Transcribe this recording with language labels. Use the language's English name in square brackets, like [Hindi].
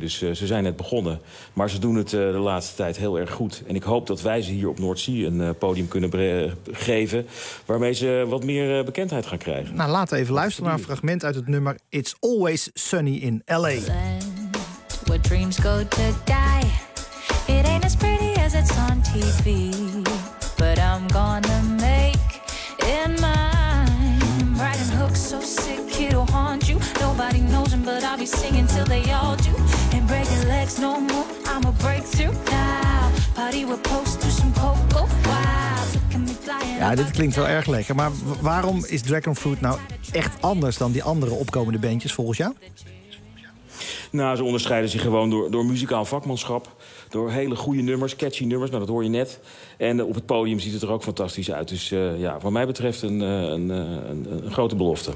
[Dutch] Dus ze zijn net begonnen. Maar ze doen het de laatste tijd heel erg goed. En ik hoop dat wij ze hier op Noordsea een podium kunnen geven waarmee ze wat meer bekendheid gaan krijgen. Nou, laten we even luisteren naar een fragment uit het nummer It's Always Sunny in L.A. [English] Where dreams go to die. It ain't- ain't as pretty as it's on TV, but I'm gonna make it mine. Riding hooks so sick it'll haunt you. Nobody knows him, but I'll be singing till they all do. And breaking legs no more, I'm a breakthrough now. Party with posts, do some cocoa. Wow. [Dutch] Ja, dit klinkt wel erg lekker. Maar waarom is Dragonfruit nou echt anders dan die andere opkomende bandjes volgens jou? Nou, ze onderscheiden zich gewoon door muzikaal vakmanschap. Door hele goede nummers, catchy nummers, nou, dat hoor je net. En op het podium ziet het er ook fantastisch uit. Dus ja, wat mij betreft een grote belofte.